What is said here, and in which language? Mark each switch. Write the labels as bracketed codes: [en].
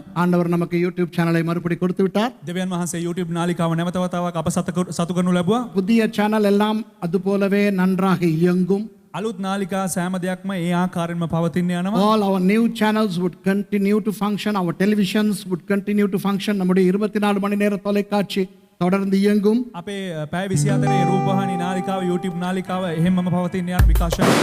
[ta] ஆண்டவர் நமக்கு யூடியூப் சேனலை மறுபடி கொடுத்து விட்டார். [si] දෙවියන් වහන්සේ YouTube නාලිකාව නැවත වතාවක් අප සතු කරනු ලැබුවා. [ta] புதிய சேனல் எல்லாம் அது போலவே நன்றாக இயங்கும். [si] අලුත් නාලිකා සෑම දෙයක්ම ඒ ආකාරයෙන්ම පවතින්න යනවා. [en] All our new channels would continue to function. Our televisions would continue to function. [ta] நம்முடைய 24 மணி நேர தொலைக்காட்சி தொடர்ந்து இயங்கும். [si] අපේ පැය 24 රූපවාහිනී නාලිකාව YouTube නාලිකාව එහෙමම පවතින්න යන විකාශය.